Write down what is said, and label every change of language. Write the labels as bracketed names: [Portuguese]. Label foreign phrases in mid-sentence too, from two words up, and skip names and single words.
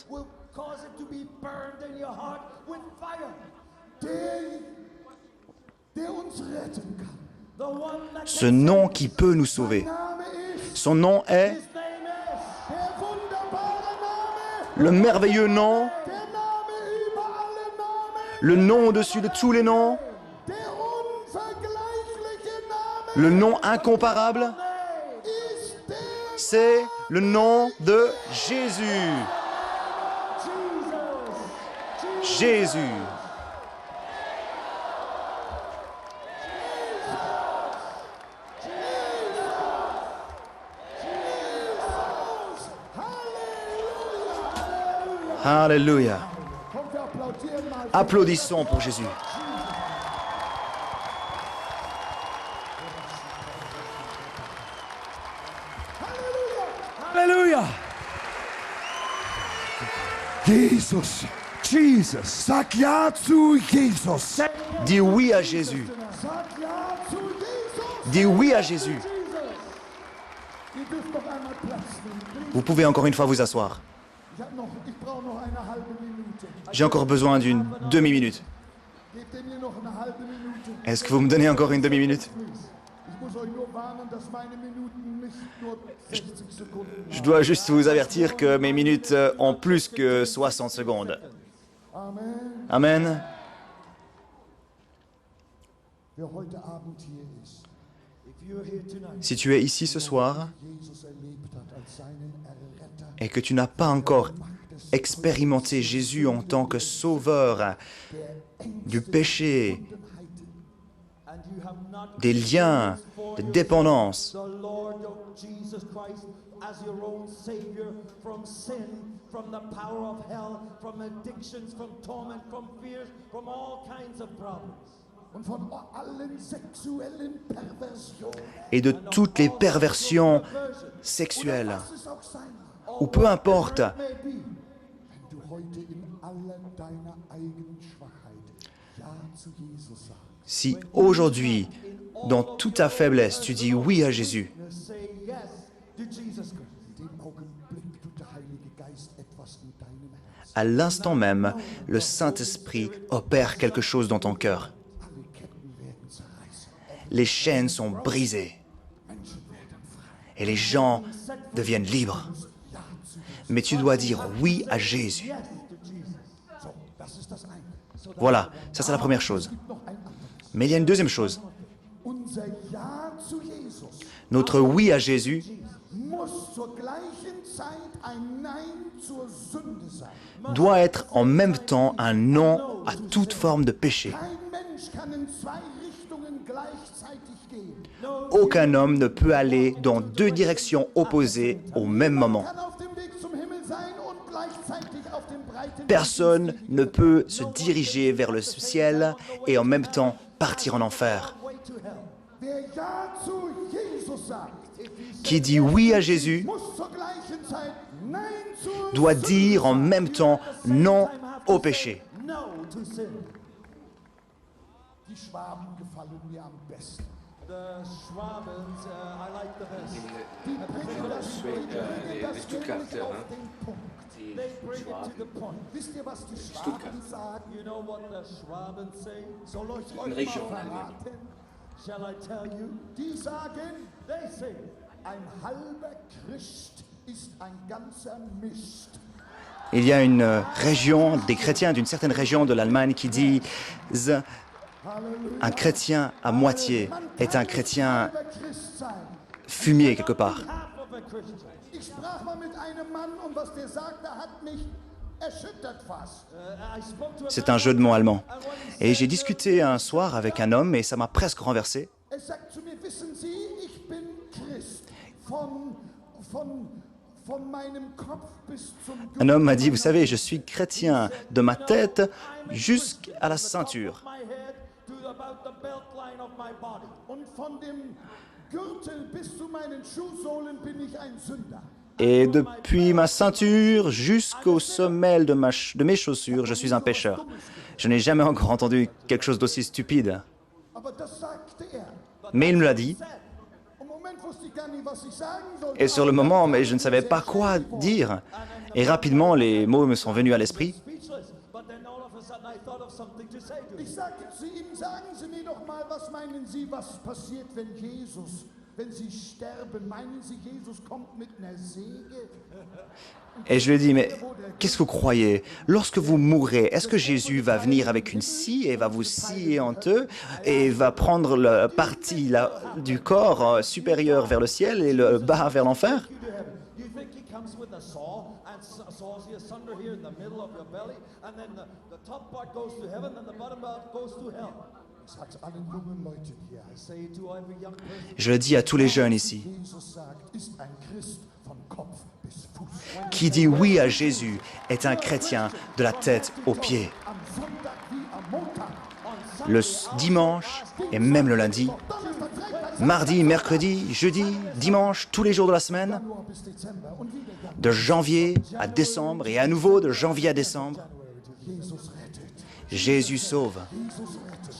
[English] Will cause it to be burned in your heart with fire. [German] der uns retten kann. [English] The one that [French] Ce nom qui peut nous sauver. [German] Name ist [French] Son nom est [English] his name is. [German] der wunderbare Name, [French] le merveilleux nom, [German] der Name über alle Namen, [French] le nom au-dessus de tous les noms, [German] der unvergleichliche Name [French] le nom incomparable, [German] ist der [French] c'est le nom de Jésus. Jésus. Alléluia. [German] Kommt, wir applaudieren mal. [French] Applaudissons pour Jésus. [German] Halleluja! Jesus, Jesus, sag ja zu Jesus. [French] Dis oui à Jésus. [German] Sag ja zu Jesus. [French] Dis oui à Jésus. [German] Ihr dürft noch einmal Platz nehmen. [French] Vous pouvez encore une fois vous asseoir. [German] Ich brauche noch eine halbe Minute. [French] J'ai encore besoin d'une demi-minute. [German] Gebt ihr mir noch eine halbe Minute? [French] Est-ce que vous me donnez encore une demi-minute? [German] Ich muss euch nur warnen, dass meine Minuten nicht nur 60 Sekunden [French] Je dois juste vous avertir que mes minutes ont plus que 60 secondes. Amen. Amen. [German] Wer heute Abend hier ist, [English] If you're here tonight, [French] Si tu es ici ce soir [German] Jesus erlebt hat als seinen Erretter, [French] et que tu n'as pas encore expérimenté Jésus en tant que sauveur du péché, [English] and you have not [French] des liens, de dépendance, [English] the Lord of Jesus Christ as your own Savior from sin, from the power of hell, from addictions, from torment, from fears, from all kinds of problems. [German] und von allen sexuellen Perversionen, [French] et de toutes les perversions sexuelles, [German] was es auch sein mag, [French] ou peu importe, [English] May be. [German] wenn du heute in aller deiner eigenen Schwachheit Ja zu Jesus sagst, [French] si aujourd'hui, dans toute ta faiblesse, tu dis oui à Jésus, [English] You say yes to Jesus Christ. [German] in dem Augenblick tut der Heilige Geist etwas in deinem Herzen. [French] à l'instant même, le Saint-Esprit opère quelque chose dans ton cœur. [German] Alle Ketten werden zerreißen, [French] Les chaînes sont brisées [German] Menschen werden frei. [French] et les gens deviennent libres. [German] Ja zu Jesus. [French] Mais tu dois dire oui à Jésus. [English] Yes to Jesus. [German] So, das ist das eine. [French] Voilà, ça c'est la première chose. [German] Noch ein anderes. [French] Mais il y a une deuxième chose. Notre oui à Jésus [German] muss zur gleichen Zeit ein Nein zur Sünde sein. [French] doit être en même temps un non à toute forme de péché. [German] Kein Mensch kann in zwei Richtungen gleichzeitig gehen. [French] Aucun homme ne peut aller dans deux directions opposées au même moment. [German] Kann auf dem Weg zum Himmel sein und gleichzeitig auf dem breiten [French] Personne ne peut se diriger vers le ciel et en même temps partir en enfer. [English] way to hell. [German] Wer Ja zu Jesus sagt, [French] Qui dit oui à Jésus [German] muss zur gleichen Zeit Nein zur [French] doit [German] Sünde [French] dire en [German] sagen. [French] même temps non au péché. [English] No to sin. [German] Die Schwaben gefallen mir am besten. [English] The Schwabens, I like the best. [German] Die bringen das [French] les Stuttgarter, [German] auf [French] hein. [German] den Punkt. [English] They bring it to the point. [German] Wisst ihr, was die Schwaben sagen? [English] You know what the Schwabens say? [German] Soll euch [French] Une [German] mal [French] Region, [German] verraten? [English] Shall I tell you? [German] Die sagen, [English] They say, [German] ein halber Christ ist ein ganzer Mist. [French] Il y a une région, des chrétiens d'une certaine région de l'Allemagne qui disent un chrétien à moitié est un chrétien [German] Halber Christ sein. [French] fumier quelque part. [English] half of a Christian. [German] Ich sprach mal mit einem Mann und was der sagte, hat mich erschüttert fast. [English] I spoke to a [French] C'est un jeu de mots allemand. Et j'ai discuté un soir avec un homme et ça m'a presque renversé. [German] Er sagt zu mir, wissen Sie, ich bin Christ. Von meinem Kopf bis zum [French] Un homme m'a dit, vous savez, je suis chrétien de ma tête jusqu'à la ceinture. [English] my head to about the belt line of my body. [German] Und von dem Gürtel bis zu meinen Schuhsohlen bin ich ein Sünder. [French] Et depuis ma ceinture jusqu'aux semelles de mes chaussures, je suis un pécheur. Je n'ai jamais encore entendu quelque chose d'aussi stupide. [German] Aber das sagte er. [French] Mais il me l'a dit. [German] Im Moment wusste ich gar nicht, was ich sagen sollte. [French] Et sur le moment, mais je ne savais pas quoi dire. Et rapidement, les mots me sont venus à l'esprit. [English] Speechless. But then all of a sudden I thought of something to say to [German] Ich [English] him. [German] sagte zu ihm, sagen Sie mir doch mal, was meinen Sie, was passiert, wenn Sie sterben? Meinen Sie, Jesus kommt mit einer Säge? [French] Et je lui ai dit, mais qu'est-ce que vous croyez? Lorsque vous mourrez, est-ce que Jésus va venir avec une scie et va vous scier en deux et va prendre la partie du corps supérieur vers le ciel et le bas vers l'enfer? [English] You to heaven. You think he comes with a saw and saws you asunder here in the middle of your belly, and then the top part goes to heaven and the bottom part goes to hell? [German] Ich sag's allen jungen Leuten hier. [English] I say it to every young person. [French] Je le dis à tous les jeunes ici. [German] Jesus sagt, ist ein Christ von Kopf bis Fuß. [French] Qui dit oui à Jésus est un chrétien de la tête aux pieds. [German] Am Sonntag wie am Montag. [French] Le dimanche et même le lundi, [German] Donnerstag, Freitag, [French] mardi, mercredi, jeudi, dimanche, tous les jours de la semaine, [German] Januar bis Dezember und wieder Januar. [French] de janvier à décembre et à nouveau de janvier à décembre. [German] Jesus rettet. [French] Jésus sauve. [German] Jesus rettet.